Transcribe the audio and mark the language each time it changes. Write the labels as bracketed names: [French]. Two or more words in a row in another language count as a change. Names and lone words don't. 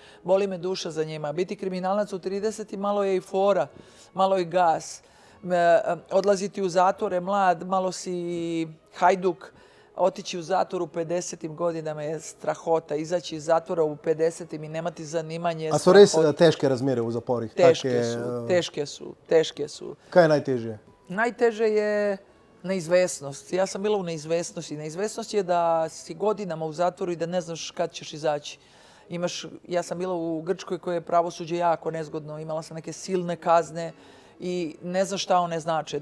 [Serbian] Boli me duša za njima. Biti kriminalac u 30 malo je i fora, malo je gas. Odlaziti u zatvore mlad, malo si hajduk. Otići u zatvor u 50. godinama je strahota. Izaći iz zatvora u 50. i nemati zanimanje je strahota. [Slovenian] A so res težke razmere v zaporih? [Serbian] Teške su. [Slovenian] Kaj je najtežje? [Serbian] Najteže je neizvesnost. Ja sam bila u neizvesnosti. Neizvesnost je da si godinama u zatvoru i da ne znaš kad ćeš izaći. Ja sam bila u Grčkoj koje je pravosuđe jako nezgodno. Imala sam neke silne kazne i ne znaš šta one znače.